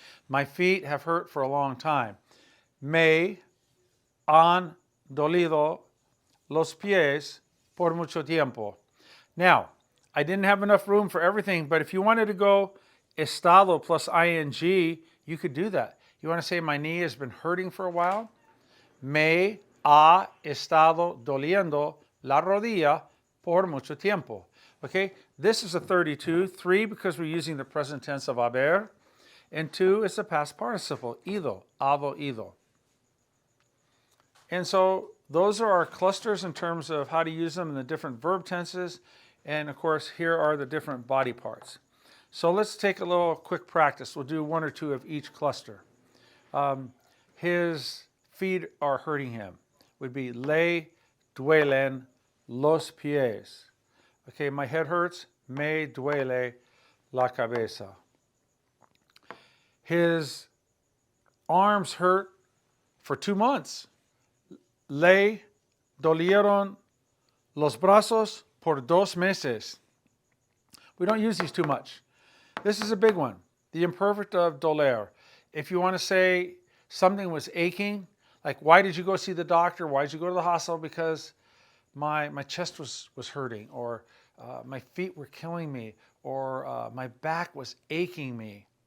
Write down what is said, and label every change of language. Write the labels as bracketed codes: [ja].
[en] My feet have hurt for a long time. [es] Me han dolido los pies por mucho tiempo. [en] Now, I didn't have enough room for everything, but if you wanted to go estado plus ing, you could do that. You want to say my knee has been hurting for a while? [es] Me ha estado doliendo la rodilla por mucho tiempo. [en] Okay, this is a 32. 3 because we're using the present tense of haber. And 2 is the past participle, ido, hado, ido. And so those are our clusters in terms of how to use them in the different verb tenses. And of course, here are the different body parts. So let's take a little quick practice. We'll do 1 or 2 of each cluster. His feet are hurting him. Would be [es] le duelen los pies. [en] Okay, my head hurts. [es] Me duele la cabeza. [en] His arms hurt for 2 months. [es] Le dolieron los brazos por 2 meses. [en] We don't use these too much. This is a big one. The imperfect of doler. If you want to say something was aching, like why did you go see the doctor? Why did you go to the hospital? Because my chest was hurting, or my feet were killing me, or my back was aching me.